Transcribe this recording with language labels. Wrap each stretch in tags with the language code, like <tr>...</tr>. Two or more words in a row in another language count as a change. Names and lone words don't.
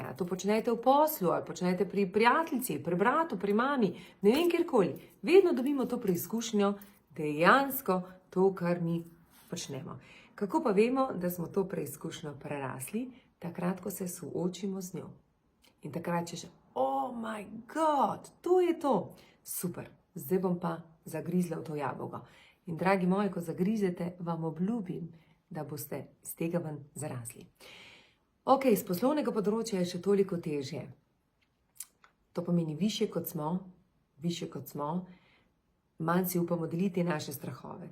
<sl>A to počnete v poslu, ali počnete pri prijateljici, pri bratu, pri mami, ne vem kjerkoli. Vedno dobimo to preizkušnjo, dejansko to, kar mi počnemo. Kako pa vemo, da smo to preizkušnjo prerasli? Takrat, ko se soočimo z njo. In takrat češ,</sl> <en>oh my god,</en> <sl>to je to. Super, zdaj bom pa zagrizla v to jabolko. In dragi moji, ko zagrizete, vam obljubim, da boste iz tega ven zrasli. Z poslovnega področja je še toliko težje. To pomeni višje kot smo, manj si upamo deliti naše strahove.</sl>